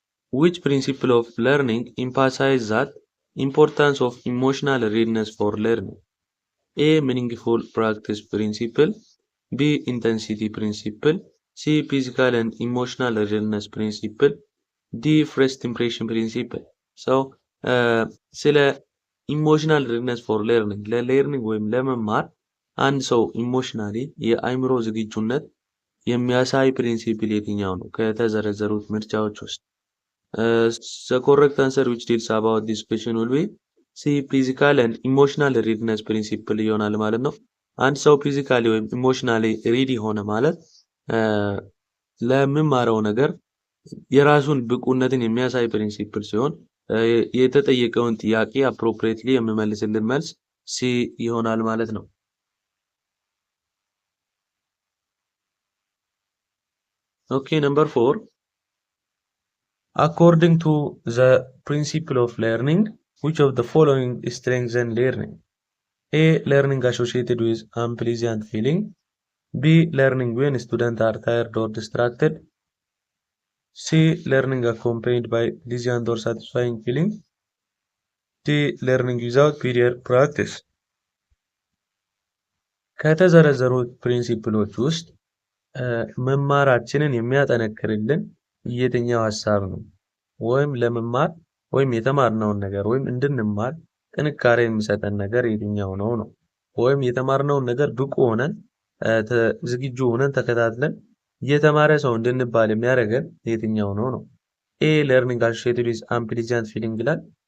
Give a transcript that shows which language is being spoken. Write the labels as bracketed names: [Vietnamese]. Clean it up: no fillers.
[English] Which principle of learning emphasizes that importance of emotional readiness for learning? A. Meaningful practice principle. B. Intensity principle. C. Physical and emotional readiness principle. D. First impression principle. [Amharic] So ስለ ኢሞሽናል ሬድነስ ፎር ለርኒንግ ለለርኒንግ ወይም ለመማር አንድ ሰው ኢሞሽናሊ የአእምሮ ዝግጁነት የሚያሳይ ፕሪንሲፕል የትኛው ነው ከተዘረዘሩት ምርጫዎች ውስጥ? [English] The correct answer which deals about this question will be C. Physical and emotional readiness principle [Amharic] ይሆናል ማለት ነው። አንድ ሰው ፊዚካሊ ወይም ኢሞሽናሊ ሬዲ ሆነ ማለት ለሚማረው ነገር የራሱን ብቁነትን የሚያሳይ ፕሪንሲፕል ሲሆን የተጠየቀውን ጥያቄ አፕሮፕሪየትሊ የሚመልስልን መልስ ሲ ይሆናል ማለት ነው። [English] Okay, number 4. According to the principle of learning, which of the following strengthens learning? A. Learning associated with unpleasant feeling. B. Learning when students are tired or distracted. C. Learning accompanied by pleasant or satisfying feeling. D. Learning without prior practice. [Amharic] ከተዘረዘሩት ፕሪንሲፕሎች ውስጥ መማራችንን የሚያጠነክርልን የትኛው ሐሳብ ነው? ወይም ለመማር ወይም የተማርነውን ነገር ወይም እንድንማር ጥንካሬ የሚሰጠን ነገር የትኛው ነው? ወይም የተማርነውን ነገር ብቁ ሆነን ዝግጁ ሆነን ተከታትለን የተማረ ሰው እንድንባል የሚያደርገን የትኛው ነው? [English] A. Learning associated with unpleasant feeling [Amharic] ይላል።